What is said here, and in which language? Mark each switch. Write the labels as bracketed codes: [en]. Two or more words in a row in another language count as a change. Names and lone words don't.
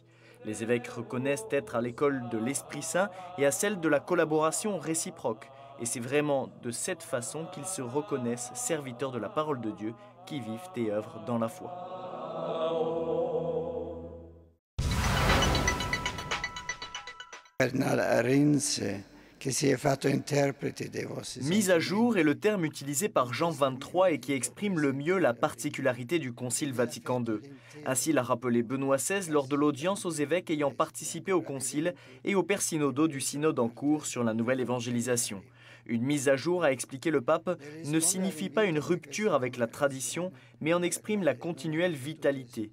[fr] Les évêques reconnaissent être à l'école de l'Esprit Saint et à celle de la collaboration réciproque. Et c'est vraiment de cette façon qu'ils se reconnaissent serviteurs de la parole de Dieu qui vivent et œuvrent dans la foi. [it] Cardinal Arinze, che si è fatto interprete dei vostri [fr] Mise à jour est le terme utilisé par Jean XXIII et qui exprime le mieux la particularité du Concile Vatican II. Ainsi l'a rappelé Benoît XVI lors de l'audience aux évêques ayant participé au Concile et aux pères synodaux du synode en cours sur la nouvelle évangélisation. Une mise à jour, a expliqué le pape, ne signifie pas une rupture avec la tradition, mais en exprime la continuelle vitalité.